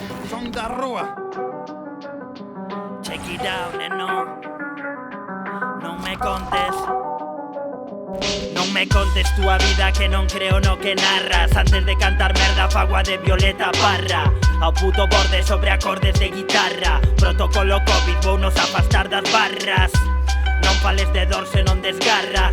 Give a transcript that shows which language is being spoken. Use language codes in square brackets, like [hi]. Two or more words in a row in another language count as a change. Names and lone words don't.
[gl] son da rúa. [en] Check it out, [gl] neno. Non me contes. Non me contes túa vida que non creo no que narras. Antes de cantar merda fagua de Violeta Parra. Ao puto borde sobre acordes de guitarra. Protocolo Covid, vou nos afastar das barras. Non fales de dor se non desgarra.